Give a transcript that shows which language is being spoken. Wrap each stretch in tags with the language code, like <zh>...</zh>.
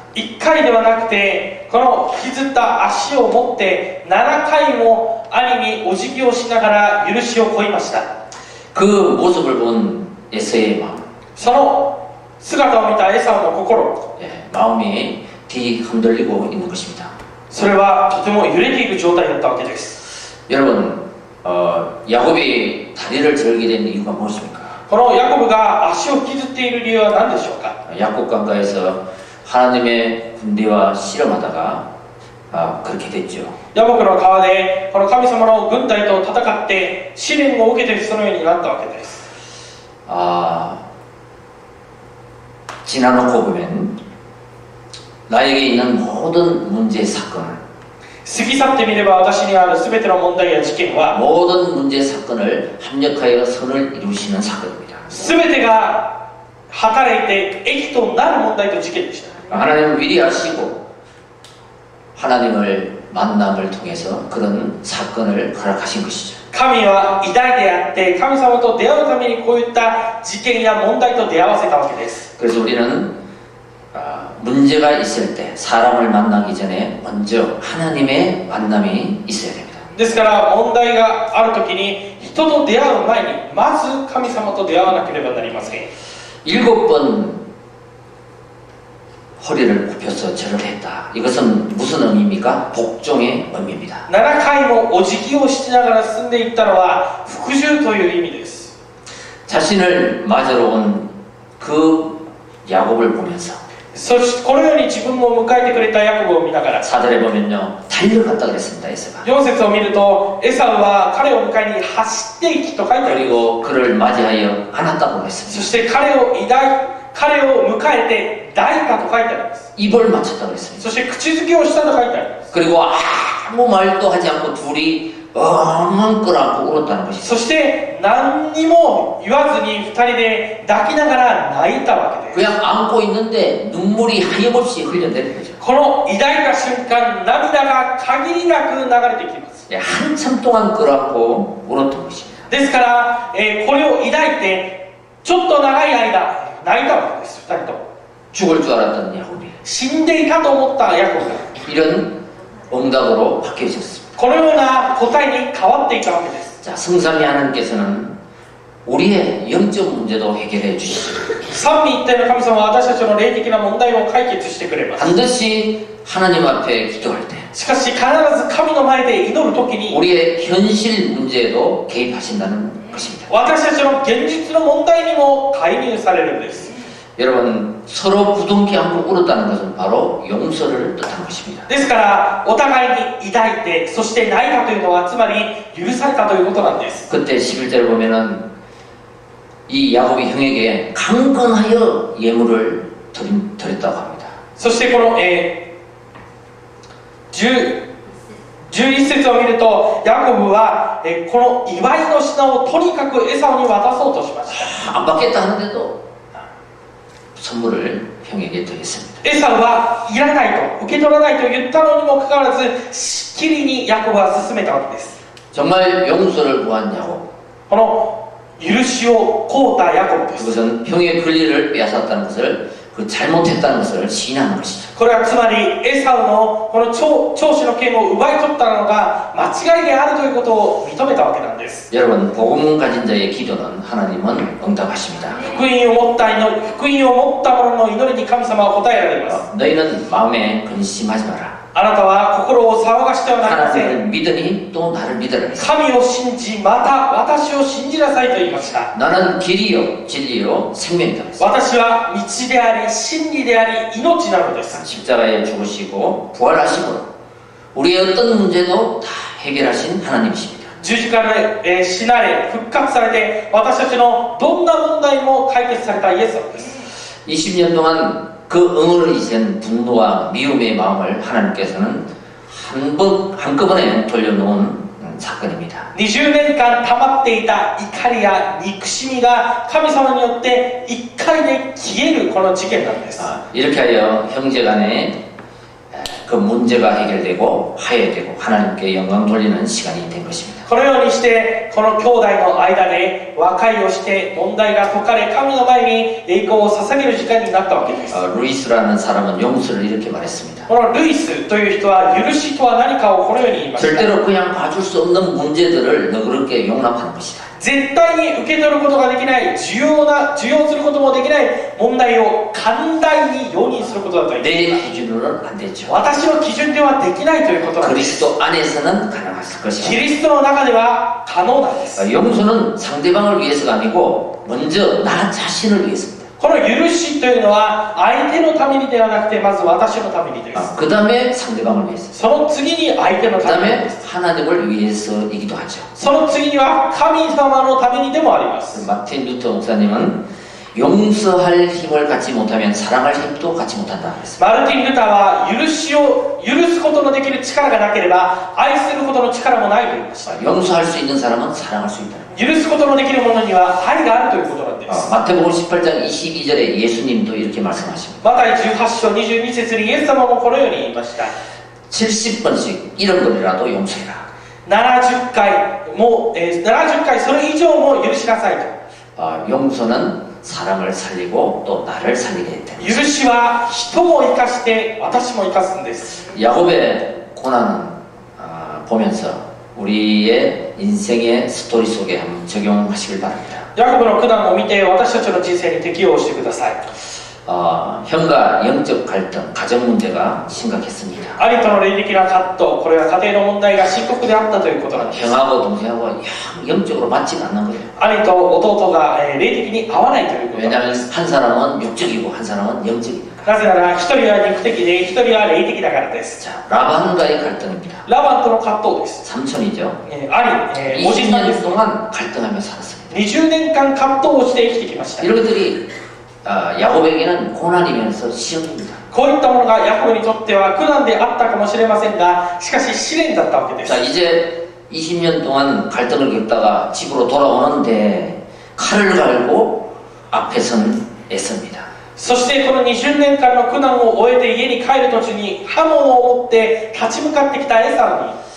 <ja>1回ではなくてこの引きずった足を持って7回も兄にお辞儀をしながら許しを請いました。</ja> <ko>그 모습을 본 에서의 마음,</ko> <ja>その姿を見たエサウの心、</ja> <ko>마음이 뒤흔들리고 있는 것입니다.</ko> <ja>それはとても揺れている状態だったわけです。</ja> <ko>여러분, 야곱이 다리를 절게 된 이유가 무엇입니까?</ko> <ja>このヤコブが足を引きずっている理由は何でしょうか。</ja> <ko>야곱 강가에서 하나님의 군대와 씨름하다가 그렇게 됐죠.</ko> <ja>ヤボクの川でこの神様の軍隊と戦って試練を受けてそのようになったわけです。</ja> <ko>지나놓고 보면 나에게 있는 모든 문제 사건을</ko> <ja>過ぎ去ってみれば私にある全ての問題や事件は</ja> <ko>모든 문제 사건을 합력하여 선을 이루시는 사건입니다.</ko> <ja>全てが働いて益となる問題と事件でした。</ja> <ko>하나님은 위대하시고 하나님을 만남을 통해서 그런 사건을 허락하신 것이죠.</ko> <ja>神は偉大であって神様と出会うためにこういった事件や問題と出会わせたわけです。</ja> <ko>그래서 우리는 문제가 있을 때 사람을 만나기 전에 먼저 하나님의 만남이 있어야 됩니다.</ko> <ja>ですから問題があるときに人と出会う前にまず神様と出会わなければなりません。</ja> <ko>7번 허리를 굽혀서 절을 했다. 이것은 무슨 의미입니까? 복종의 의미입니다.</ko> <ja>7回もお辞儀をしながら進んでいったのは服従という意味です。</ja> <ko>자신을 맞으러 온 그 야곱을 보면서</ko> <ja>そしてこのように自分を迎えてくれたヤコブを見ながら</ja> <ko>4절에 보면요 달려갔다 그랬습니다. 에서가</ko> <ja>4節を見るとエサウは彼を迎えに走っていきと書いてあります。</ja> <ko>그리고 그를 맞이하여 안았다고</ko> <ja>そ</ja> <ko>했습니다.</ko> <ja>して彼を迎えて抱いたと書いてあります。</ja> <ko>입을 맞췄다고 했습니다.</ko> <ja>そして口づけをしたと書いてあります。</ja> <ko>그리고 아무 말도 하지 않고 둘이 엉엉 끌어안고 울었다는 것이죠.</ko> <ja>そして何にも言わずに2人で抱きながら泣いたわけです。</ja> <ko>그냥 안고 있는데 눈물이 하염없이 흘려내리는 거죠.</ko> <ja>この抱いた瞬間涙が限りなく流れてきます。</ja> <ko>한참 동안 끌어안고 울었던 것입니다.</ko> <ja>ですから、これを抱いてちょっと長い間泣いたわけです。 2人とも</ja> <ko>죽을 줄 알았던 야곱이</ko> <ja>死んでいたと思ったヤコブが</ja> <ko>이런 응답으로 바뀌어졌습니다.</ko> <ja>このような答えに変わっていたわけです。</ja> <ko>자, 성삼위 하나님께서는 우리의 영적 문제도 해결해 주시죠.</ko> <ja>三位一体の神様は私たちの霊的な問題を解決してくれます。</ja> <ko>반드시 하나님 앞에 기도할 때</ko> <ja>しかし必ず神の前で祈るときに</ja> <ko>우리의 현실 문제에도 개입하신다는 것입니다.</ko> <ja>私たちの現実の問題にも介入されるんです。</ja> <ko>여러분 서로 부둥켜 안고 울었다는 것은 바로 용서를 뜻한 것입니다.</ko> <ja>ですからお互いに抱いてそして泣いたというのはつまり許されたということなんです。</ja> <ko>그때 11절을 보면은 이 야곱이 형에게 강건하여 예물을 드렸다고 합니다.</ko> <ja>そしてこの、11節を見るとヤコブは、この祝いの品をとにかくエサウに渡そうとしました。</ja> <ko>안 받겠다 하는데도 선물을 형에게 드렸습니다.</ko> <ja>エサウはいらないと受け取らないと言ったのにもかかわらずしっきりにヤコブは進めたわけです。</ja> <ko>정말 용서를 구한 야곱.</ko> <ja>この許しを請うたヤコブです。</ja> <ko>그것은 형의 권리를 빼앗았다는 것을 그 잘못했다는 것을 시인하는 것이죠.</ko> <ja>これはつまりエサウのこの長子の権を奪い取ったのが間違いであるということを認めたわけなんです。</ja> <ko>여러분 복음 가진 자의 기도는 하나님은 응답하십니다.</ko> <ja>福音を持った者の祈りに神様は答えられます。</ja> <ko>너희는 마음에 근심하지 마라.</ko> <ja>あなたは心を騒がしてはなりません。</ja> <ko>하나님을 믿으니 또 나를 믿으라.</ko> <ja>神を信じまた私を信じなさいと言いました。</ja> <ko>나는 길이요 진리요 생명이다.</ko> <ja>私は道であり真理であり命なのです。</ja> <ko>십자가에 죽으시고 부활하시고 우리의 어떤 문제도 다 해결하신 하나님이십니다.</ko> <ja>十字架で、死なれ復活されて私たちのどんな問題も解決されたイエス様です。</ja> <ko>20년 동안 그 응어리 된 분노와 미움의 마음을 하나님께서는 한꺼번에 돌려놓은 사건입니다.</ko> <ja>20年間溜まっていた怒りや憎しみが神様によって一回で消えるこの事件なんです。</ja> <ko>이렇게 하여 형제간에 그 문제가 해결되고 화해되고 하나님께 영광 돌리는 시간이 된 것입니다.</ko> <ja>このようにしてこの兄弟の間で和解をして問題が解かれ神の前に栄光を捧げる時間になったわけです。</ja> <ko>루이스라는 사람은 용서를 이렇게 말했습니다.</ko> <ja>このルイスという人は許しとは何かをこのように言いました。</ja> <ko>절대로 그냥 봐줄 수 없는 문제들을 너그럽게 용납하는 것이다.</ko> <ja>絶対に受け取ることができない受容することもできない問題を寛大に容認することだと言ってい</ja> <ko>내</ko> <ja>ます。</ja> <ko>기준으로는 안 되죠.</ko> <ja>私の基準ではできないということなんです。</ja> <ko>그리스도 안에서는 가능할</ko> <ja>キ</ja> <ko>것이다.</ko> <ja>リストの中では可能なんです。</ja> <ko>용서는 상대방을 위해서가 아니고 먼저 나 자신을 위해서입니다.</ko> <ja>この許しというのは相手のためにではなくてまず私のためにです。</ja> <ko>그 다음에 상대방을 위해서.</ko> <ja>その次に相手の</ja> <ko>그</ko> <ja>ために</ja> <ko>다음에</ko> <ja>です。</ja> <ko>하나님을 위해서이기도 하죠.</ko> <ja>その次には神様のためにでもあります。</ja> <ko>마틴 루터 목사님은 용서할 힘을 갖지 못하면 사랑할 힘도 갖지 못한다 그랬습니다.</ko> <ja>マルティン・ルターは許すことのできる力がなければ愛することの力もないと言いました。</ja> <ko>용서할 수 있는 사람은 사랑할 수 있다.</ko> <ja>許すことのできる者には愛があるということなんです。</ja> <ko>마태복음 18장 22절에 예수님도 이렇게 말씀하십니다.</ko> <ja>マタイ18章22節にイエス様もこのように言いました。</ja> <ko>70번씩 이런 번이라도 용서해라.</ko> <ja>70回も、70回それ以上も許しなさいと。</ja> <ko>용서는 사람을 살리고 또 나를 살리게 했다.</ko> <ja>許しは人も生かして私も生かすんです。</ja> <ko>야곱의 고난은 보면서 우리의 인생의 스토리 속에 한번 적용하시길 바랍니다.</ko> <ja>ヤコブの苦難を見て私たちの人生に適用してください。</ja> <ko>형과 영적 갈등, 가정 문제가 심각했습니다.</ko> <ja>兄との霊的な葛藤、これは家庭の問題が深刻であったということなんです。</ja> <ko>형하고 동생하고 영적으로 맞지 않는 거예요.</ko> <ja>兄と弟が霊的に合わないということなん</ja> <ko>왜냐하면</ko> <ja>です。</ja> <ko>한 사람은 육적이고 한 사람은 영적이니까.</ko> <ja>なぜなら一人は肉的で一人は霊的だからです。</ja> <ko>자, 라반과의 갈등입니다.</ko> <ja>ラバンとの葛藤です。</ja> <ko>삼촌이죠.</ko> <ja>兄、おじさんで</ja> <ko>20년</ko> <ja>す。</ja> <ko>동안 갈등하며 살았습니다.</ko> <ja>20年間葛藤をして生きてきました。</ja> <ko>이런 것들이 야곱에게는 고난이면서 시험입니다.</ko> <ja>こういったものがヤコブにとっては苦難であったかもしれませんが、しかし試練だったわけです。</ja> <ko>자, 이제 20년 동안 갈등을 겪다가 집으로 돌아오는데 칼을 갈고 앞에선 애씁니다.</ko> <ja>そしてこの20年間の苦難を終えて家に帰る途中に刃物を持って立ち向かってきたエサウに、</ja>